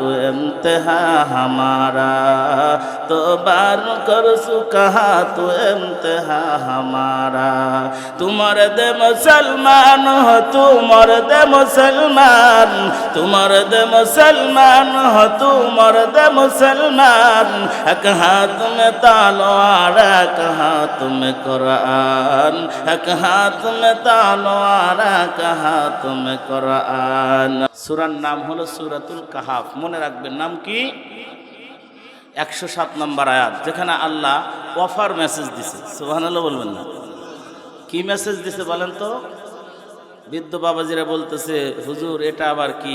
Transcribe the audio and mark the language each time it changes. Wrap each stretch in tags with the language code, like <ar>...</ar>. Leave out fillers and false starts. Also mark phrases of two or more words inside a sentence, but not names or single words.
<ur>امتحا ہمارا تو بار کر سکا تو امتحا ہمارا تم مرد مسلمان ہو تم مرد مسلمان تم مرد مسلمان ہو تم مرد مسلمان ایک ہاتھ میں تلوار ایک ہاتھ میں قرآن ایک ہاتھ میں تلوار ایک ہاتھ میں قرآن.</ur> <bn>সূরার নাম হলো সূরাতুল কাহাফ। মনে রাখবেন নাম কি? 107 নম্বর আয়াত, যেখানে আল্লাহ</bn> <en>offer message</en> <bn>দিছে। সুবহানাল্লাহ বলবেন না? কি মেসেজ দিছে বলেন তো? বৃদ্ধ বাবাজিরা বলতেছে হুজুর এটা আবার কি?</bn>